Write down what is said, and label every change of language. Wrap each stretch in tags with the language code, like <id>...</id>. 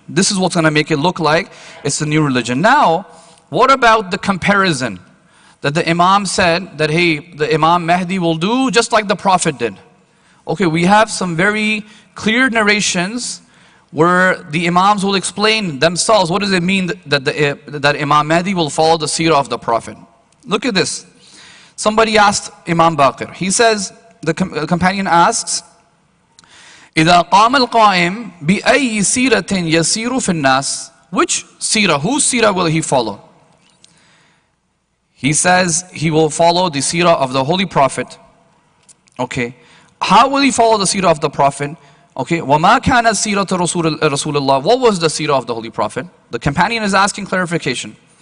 <en>This is what's going to make it look like it's a new religion. Now, what about the comparison that the Imam said that, hey, the Imam Mahdi will do just like the Prophet did? Okay, we have some very clear narrations where the Imams will explain themselves what does it mean that Imam Mahdi will follow the seerah of the Prophet. Look at this. Somebody asked Imam Baqir. He says, the companion asks,</en> <ar>إِذَا قَامَ الْقَائِمْ بِأَيِّ سِيرَةٍ يَسِيرُ فِي النَّاسِ.</ar> <en>Which seerah, whose seerah will he follow? He says he will follow the seerah of the Holy Prophet. Okay. How will he follow the seerah of the Prophet? Okay.</en> <ar>وَمَا كَانَ سِيرَةُ رَسُولِ اللَّهِ.</ar> <en>What was the seerah of the Holy Prophet? The companion is asking clarification.</en>